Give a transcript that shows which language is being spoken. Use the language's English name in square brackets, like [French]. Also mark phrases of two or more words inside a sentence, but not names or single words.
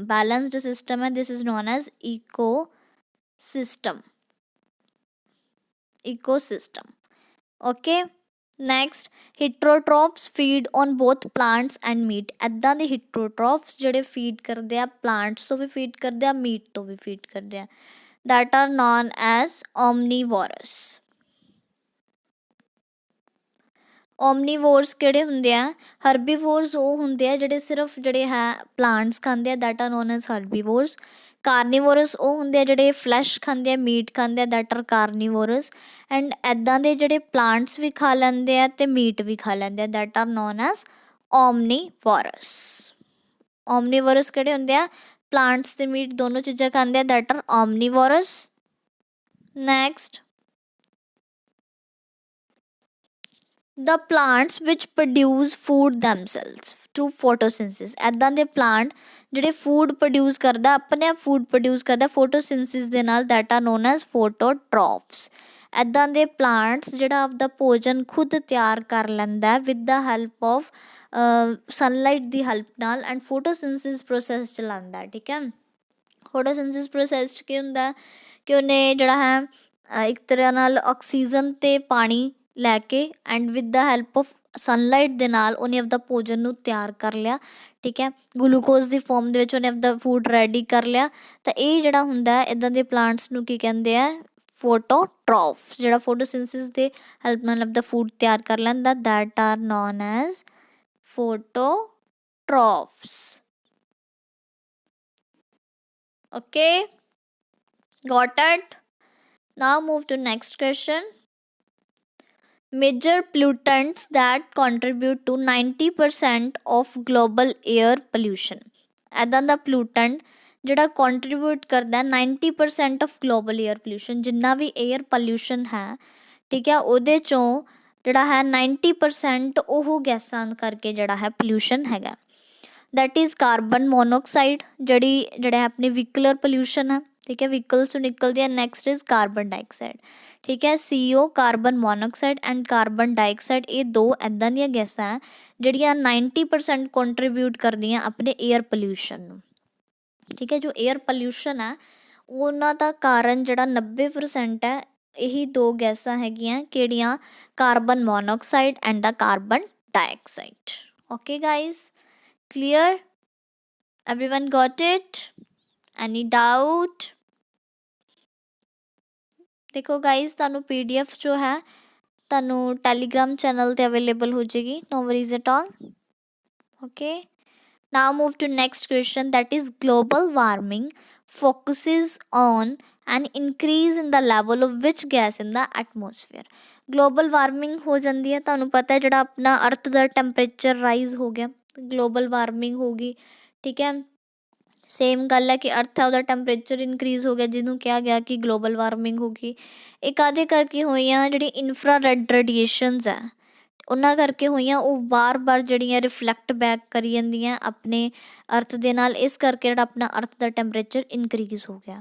[English] balanced system ਹੈ, this is known as eco system, eco system, okay. next, heterotrophs feed on both plants and meat. [Punjabi] ਇੱਦਾਂ ਦੇ ਹੀਟਰੋਟ੍ਰੋਪਸ ਜਿਹੜੇ ਫੀਡ ਕਰਦੇ ਆ, ਪਲਾਂਟਸ ਤੋਂ ਵੀ ਫੀਡ ਕਰਦੇ ਆ, ਮੀਟ ਤੋਂ ਵੀ ਫੀਡ ਕਰਦੇ ਆ, [English] that are known as omnivores। [Punjabi] omnivores ਕਿਹੜੇ ਹੁੰਦੇ ਆ, ਹਰਬੀਵੋਰਸ ਉਹ ਹੁੰਦੇ ਆ ਜਿਹੜੇ ਸਿਰਫ ਜਿਹੜੇ ਹੈ ਪਲਾਂਟਸ ਖਾਂਦੇ ਆ, [English] that are known as herbivores। [Punjabi] ਕਾਰਨੀਵੋਰਸ ਉਹ ਹੁੰਦੇ ਆ ਜਿਹੜੇ ਫਲੈਸ਼ ਖਾਂਦੇ ਆ, ਮੀਟ ਖਾਂਦੇ ਆ, [English] that are carnivorous। [Punjabi] ਐਂਡ ਇੱਦਾਂ ਦੇ ਜਿਹੜੇ ਪਲਾਂਟਸ ਵੀ ਖਾ ਲੈਂਦੇ ਆ ਅਤੇ ਮੀਟ ਵੀ ਖਾ ਲੈਂਦੇ ਆ, [English] that are known as omnivorous। [Punjabi] omnivorous ਕਿਹੜੇ ਹੁੰਦੇ ਆ, ਪਲਾਂਟਸ ਅਤੇ ਮੀਟ ਦੋਨੋਂ ਚੀਜ਼ਾਂ ਖਾਂਦੇ ਆ, [English] that are omnivorous। ਨੈਕਸਟ, the plants which produce food themselves through photosynthesis। [Punjabi] ਇੱਦਾਂ ਦੇ ਪਲਾਂਟ ਜਿਹੜੇ [English] food produce [Punjabi] ਕਰਦਾ, ਆਪਣੇ ਆਪ [English] food produce [Punjabi] ਕਰਦਾ ਫੋਟੋਸਿੰਥਸਿਸ ਦੇ ਨਾਲ, [English] that are known as phototrophs। [Punjabi] ਇੱਦਾਂ ਦੇ ਪਲਾਂਟਸ ਜਿਹੜਾ ਆਪਦਾ ਭੋਜਨ ਖੁਦ ਤਿਆਰ ਕਰ ਲੈਂਦਾ [English] with the help of sunlight [Punjabi] ਦੀ ਹੈਲਪ ਨਾਲ, [English] and photosynthesis process [Punjabi] ਚਲਾਉਂਦਾ, ਠੀਕ ਹੈ। [English] photosynthesis process [Punjabi] 'ਚ ਕੀ ਹੁੰਦਾ ਕਿ ਉਹਨੇ ਜਿਹੜਾ ਹੈ ਇੱਕ ਤਰ੍ਹਾਂ ਨਾਲ ਆਕਸੀਜਨ ਅਤੇ ਪਾਣੀ ਲੈ ਕੇ [English] and with the help of sunlight [Punjabi] ਦੇ ਨਾਲ ਉਹਨੇ ਆਪਦਾ ਭੋਜਨ ਨੂੰ ਤਿਆਰ ਕਰ ਲਿਆ, ਠੀਕ ਹੈ। ਗਲੂਕੋਜ਼ ਦੀ ਫੋਰਮ ਦੇ ਵਿੱਚ ਉਹਨੇ ਆਪਦਾ [English] food ready [Punjabi] ਕਰ ਲਿਆ, ਤਾਂ ਇਹ ਜਿਹੜਾ ਹੁੰਦਾ ਇੱਦਾਂ ਦੇ ਪਲਾਂਟਸ ਨੂੰ ਕੀ ਕਹਿੰਦੇ ਆ, ਫੋਟੋਟ੍ਰੋਫ। ਜਿਹੜਾ ਫੋਟੋਸਿੰਥਸਿਸ ਦੇ ਹੈਲਪ ਨਾਲ ਆਪਦਾ ਫੂਡ ਤਿਆਰ ਕਰ ਲੈਂਦਾ, [English] that are known as phototrophs, okay, got it? Now move to next question. Major pollutants that contribute to 90% of global air pollution। [Punjabi] ਇੱਦਾਂ ਦਾ pollutant ਜਿਹੜਾ contribute ਕਰਦਾ [English] 90% of global air pollution, [Punjabi] ਜਿੰਨਾ ਵੀ [English] air pollution [Punjabi] ਹੈ, ਠੀਕ ਹੈ, ਉਹਦੇ 'ਚੋਂ ਜਿਹੜਾ ਹੈ 90% ਉਹ ਗੈਸਾਂ ਕਰਕੇ ਜਿਹੜਾ ਹੈ pollution ਹੈਗਾ, [English] that is carbon monoxide, [Punjabi] ਜਿਹੜਾ ਆਪਣੀ [English] vehicular pollution [Punjabi] ਹੈ, ਠੀਕ ਹੈ, ਵਹੀਕਲਸ ਤੋਂ ਨਿਕਲਦੀ ਹੈ। [English] next is carbon dioxide, [Punjabi] ਠੀਕ ਹੈ, [English] CO carbon monoxide and carbon dioxide, [Punjabi] ਇਹ ਦੋ ਇੱਦਾਂ ਦੀਆਂ ਗੈਸਾਂ ਹੈ ਜਿਹੜੀਆਂ 90% ਕੰਟਰੀਬਿਊਟ ਕਰਦੀਆਂ ਆਪਣੇ [English] air pollution [Punjabi] ਨੂੰ, ਠੀਕ ਹੈ। ਜੋ [English] air pollution [Punjabi] ਹੈ ਉਹਨਾਂ ਦਾ ਕਾਰਨ ਜਿਹੜਾ 90% ਹੈ, ਇਹੀ ਦੋ ਗੈਸਾਂ ਹੈਗੀਆਂ, ਕਿਹੜੀਆਂ, [English] carbon monoxide and the carbon dioxide. okay guys, clear? Everyone got it? Any doubt? [Punjabi] ਦੇਖੋ ਗਾਈਜ਼, ਤੁਹਾਨੂੰ PDF ਜੋ ਹੈ ਤੁਹਾਨੂੰ ਟੈਲੀਗ੍ਰਾਮ ਚੈਨਲ 'ਤੇ ਅਵੇਲੇਬਲ ਹੋ ਜਾਏਗੀ, [English] no worries at all, okay। Now move to next question, that is global warming focuses on an increase in the level of which gas in the atmosphere। global warming [Punjabi] ਹੋ ਜਾਂਦੀ ਹੈ, ਤੁਹਾਨੂੰ ਪਤਾ ਹੈ ਜਿਹੜਾ ਆਪਣਾ ਅਰਥ ਦਾ [English] temperature rise [Punjabi] ਹੋ ਗਿਆ, [English] global warming [Punjabi] ਹੋ ਗਈ, ਠੀਕ ਹੈ। ਸੇਮ ਗੱਲ ਹੈ ਕਿ ਅਰਥ ਹੈ ਉਹਦਾ [English] temperature increase [Punjabi] ਹੋ ਗਿਆ, ਜਿਹਨੂੰ ਕਿਹਾ ਗਿਆ ਕਿ [English] global warming [Punjabi] ਹੋ ਗਈ। ਇਹ ਕਾਹਦੇ ਕਰਕੇ ਹੋਈਆਂ, ਜਿਹੜੀ [English] infrared radiations [Punjabi] ਹੈ ਉਹਨਾਂ ਕਰਕੇ ਹੋਈਆਂ, ਉਹ ਬਾਰ ਜਿਹੜੀਆਂ [English] reflect back [Punjabi] ਕਰੀ ਜਾਂਦੀਆਂ ਆਪਣੇ ਅਰਥ ਦੇ ਨਾਲ, ਇਸ ਕਰਕੇ ਜਿਹੜਾ ਆਪਣਾ ਅਰਥ ਦਾ [English] temperature increase [Punjabi] ਹੋ ਗਿਆ।